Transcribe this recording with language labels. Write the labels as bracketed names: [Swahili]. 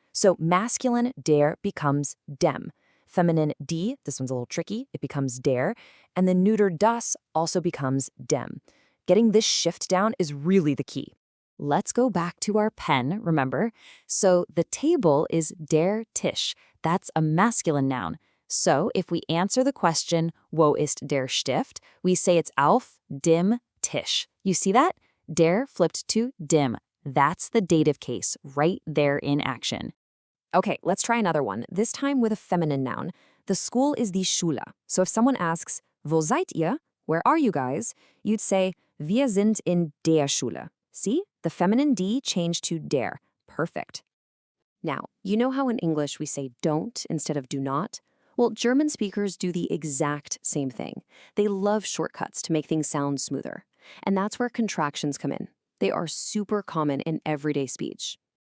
[English] So masculine der becomes dem. Feminine die, this one's a little tricky, it becomes der. And the neuter das also becomes dem. Getting this shift down is really the key. Let's go back to our pen, remember? So the table is der Tisch. That's a masculine noun. So if we answer the question, [German] wo ist der Stift, [English] we say it's [German] auf dem Tisch. [English] You see that? Der flipped to dem. That's the dative case right there in action. Okay, let's try another one, this time with a feminine noun. The school is die Schule. So if someone asks, [German] wo seid ihr? [English] Where are you guys? You'd say, [German] wir sind in der Schule. [English] See? The feminine die changed to der. Perfect. Now, you know how in English we say don't instead of do not? Well, German speakers do the exact same thing. They love shortcuts to make things sound smoother. And that's where contractions come in. They are super common in everyday speech.